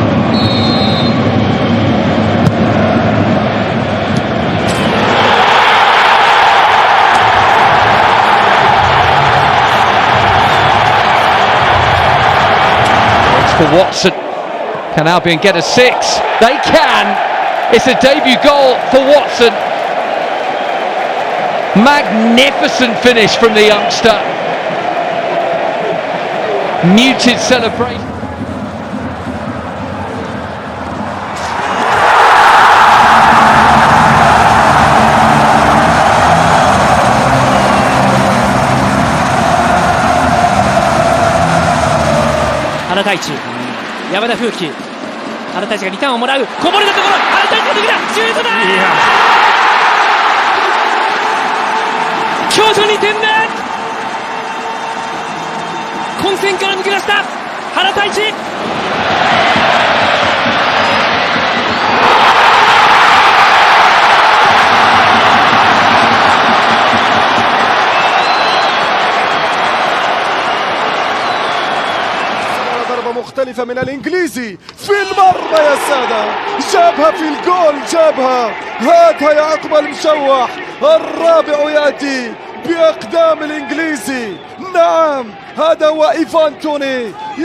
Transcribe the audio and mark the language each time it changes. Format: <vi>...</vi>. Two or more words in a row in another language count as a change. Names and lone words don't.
<en>For Watson, can Albion get a 6? They can. It's a debut goal for Watson. Magnificent finish from the youngster. Muted celebration.</en> <ja>原太一、山田風紀、原太一がリターンをもらう、こぼれたところ、原太一の時だ、シュートだ、強打2点目、混戦から抜け出した原太一。</ja> <ar>مختلفة من الإنجليزي في المرمى يا سادة، جابها في الجول، جابها، هاتها يا عقب المشوح، الرابع يأتي بأقدام الإنجليزي، نعم هذا هو إيفان توني.</ar>